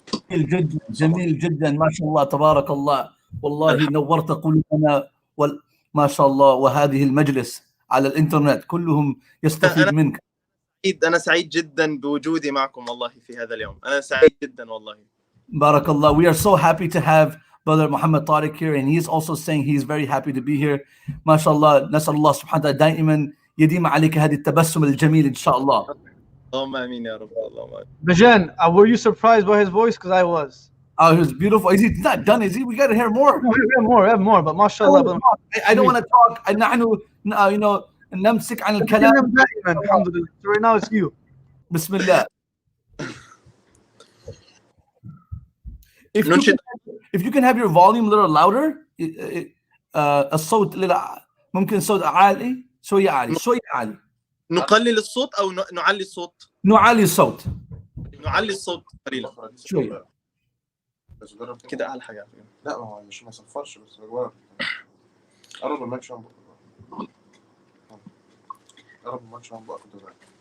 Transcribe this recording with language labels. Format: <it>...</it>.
<ar>جميل جدا جميل جدا ما شاء الله تبارك الله، والله نورت قلوبنا ما شاء الله، وهذه المجلس على الانترنت كلهم يستفيد منك. أنا سعيد جدا بوجودي معكم والله في هذا اليوم، أنا سعيد جدا والله. بارك الله.</ar> <en>We are so happy to have brother Mohamed Tarek here, and he's also saying he's very happy to be here.</en> <ar>ما شاء الله. نسأل الله سبحانه وتعالى دائما يديم عليك هذه التبسم الجميل إن شاء الله. اللهم آمين يا رب. اللهم آمين.</ar> <en>Bijan, were you surprised by his voice? Because I was. Oh, he was beautiful. Is he not done? Is he? We got to hear more. No, we have more, but mashallah. I don't want to talk.</en> <ar>نحن نمسك عن الكلام.</ar> <en>Alhamdulillah. So right now it's you.</en> <ar>بسم الله.</ar> <en>If you can have your volume a little louder,</en> <ar>الصوت ممكن صوت عالي. شوية عالي، شوية عالي. نقلل الصوت أو نعلي الصوت؟ نعلي الصوت. نعلي الصوت قليلا شوية. بس جرب كده أعلى حاجة. لا ما هو مش ما يصفرش، بس جرب. قرب المايك شوية من بقك. قرب المايك شوية من بقك كده.</ar>